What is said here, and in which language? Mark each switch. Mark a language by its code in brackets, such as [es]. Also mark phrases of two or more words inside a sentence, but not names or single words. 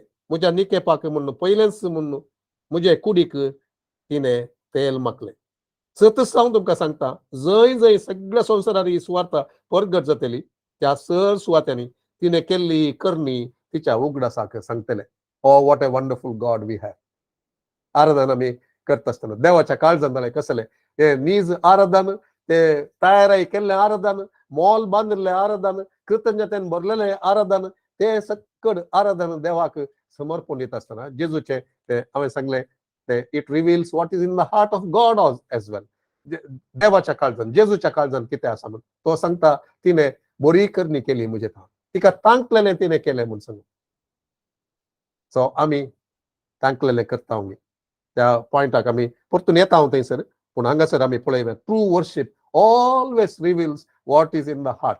[kok] म्हज्या निकेपाक म्हूण पयलेंच म्हूण म्हजे कुडीक तिणें तेल माकलें. सतत हांव तुमकां सांगता, जंय सगळ्या संवसारार ही सुवार्थ परगट जातली त्या सर सुवात्यांनी तिणें केल्ली करणी तिच्या उगडासाक सांगतले. [en] O what a wonderful God we have. [kok] आराधन आमी करता आसतना देवाच्या काळजांत जालें कसलें हे नीज आराधन, ते तयाराई केल्लें आराधन, मोल बांदिल्लें आराधन, कृतज्ञतेन भरलेलें आराधन, ते सकड आराधन देवाक समर्पण येत असताना जेजूचे ते हांवें सांगले ते [en] it reveals what is in the heart of God as well. [kok] देवाच्या काळजान जेजूच्या काळजान कितें आसा म्हणून तो सांगता तिने बरी करणी केली म्हजे ठाव तिका तांकलेलें तिने केलें म्हणून सांगून. सो आमी तांकलेलें करता आमी त्या पॉयंटाक आमी परतून येता हांव थंयसर. पूण हांगासर आमी पळयल्यार [en] true worship always reveals what is in the heart.